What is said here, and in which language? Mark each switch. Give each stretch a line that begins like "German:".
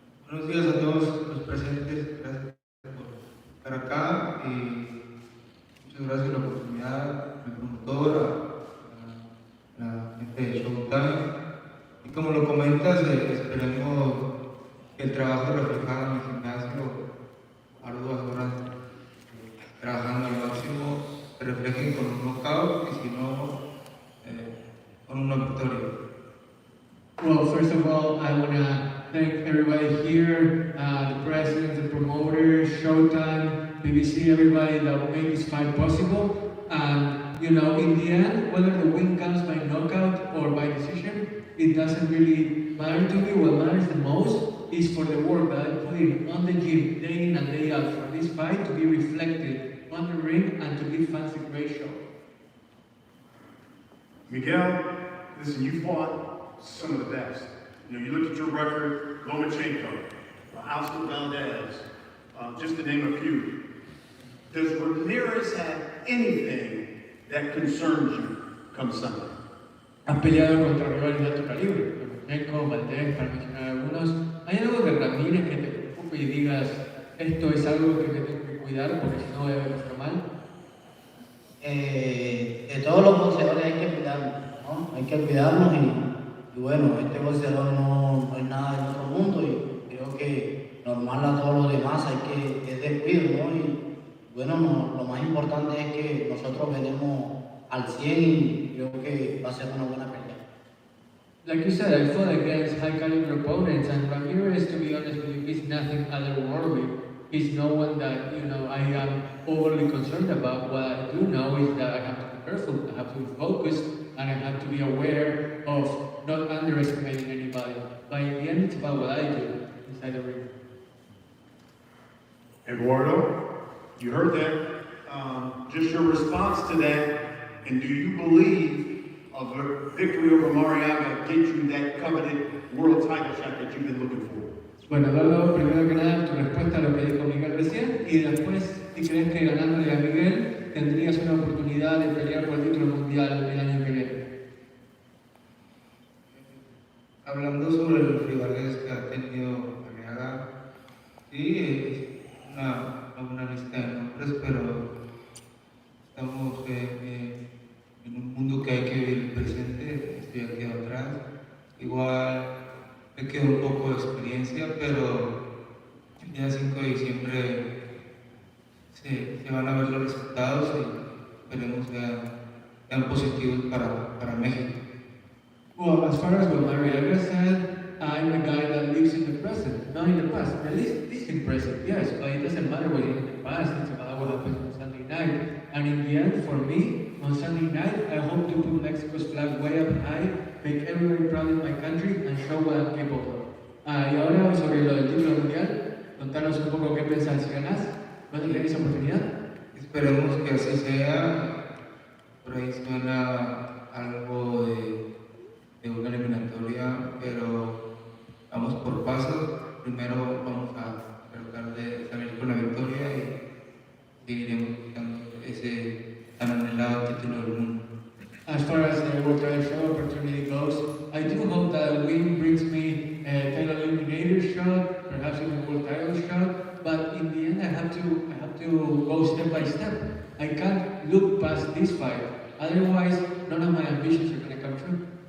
Spanish: Buenos días a todos los presentes, gracias por estar acá y muchas gracias por la oportunidad, mi promotor, a la gente de Showtime. Y como lo comentas, esperemos que el trabajo reflejado en el gimnasio, arduas horas trabajando al máximo, se reflejen con un knockout y si no, con una victoria.
English: Well, first of all, I want to thank everybody here, the presidents, the promoters, Showtime, BBC, everybody that made this fight possible. And, you know, in the end, whether the win comes by knockout or by decision, it doesn't really matter to me. What matters the most is for the work that I put in on the gym, day in and day out, for this fight to be reflected on the ring and to give fans a great show. Miguel, listen, you fought some of the best. You know, you look at your record, Lomachenko, Oscar Valdez, just to name a few. Does Ramirez have anything that concerns you come Sunday?
Spanish: Has peleado contra rivales de alto calibre, Lomachenko, Valdez, para mencionar algunos. ¿Hay algo de Ramírez que te preocupe y digas, esto es algo que me tengo que cuidar porque si no voy a ver esto mal? De todos los boxeadores hay que cuidarnos, ¿no? Hay que cuidarnos y bueno, este boxeador no es nada del otro mundo y creo que normal a todos los demás es descuido, ¿no? Y bueno, lo más importante es que nosotros venimos al 100 y creo que va a ser una buena pelea.
English: Like you said, I fought against high caliber opponents, and Ramirez, to be honest with you, is nothing otherworldly. He's no one that, you know, I am overly concerned about. What I do know is that I have to be careful, I have to be focused, and I have to be aware of not underestimating anybody. But in the end, it's about what I do inside the ring. Eduardo, you heard that. Just your response to that, and do you believe a victory over Mariaga get you that coveted world title shot that you've been looking for?
Spanish: Bueno, Eduardo, primero que nada, tu respuesta a lo que dijo Miguel recién, y después, si crees que ganándole a Miguel tendrías una oportunidad de pelear por el título mundial el año que viene. Hablando sobre los rivales que ha tenido Arriaga, sí, es una buena lista de nombres, pero estamos en un mundo que hay que vivir el presente, estoy aquí atrás. Igual me queda un poco de experiencia, pero el día 5 de diciembre se van a ver los resultados y esperemos sea sean positivos para México.
English: Well, as far as what Mariana said, I'm a guy that lives in the present, not in the past. At least in present, yes, but it doesn't matter what in the past, it's about what happens on Sunday night. And in the end, for me, on Sunday night, I hope to put Mexico's flag way up high, make everybody proud in my country, and show what I'm capable of.
Spanish: Y ahora sobre lo del título mundial, contanos un poco qué pensás si ganás. ¿Vas a tener esa oportunidad? Esperemos que así sea. Por ahí suena algo de una eliminatoria, pero vamos por pasos. Primero vamos a tratar de salir con la victoria y seguiremos buscando ese tan anhelado título del mundo.
English: As far as the World Title Show opportunity goes, I do hope that win brings me a title eliminator shot, perhaps even a world title shot. But in the end, I have to go step by step. I can't look past this fight. Otherwise, none of my ambitions are going to come true.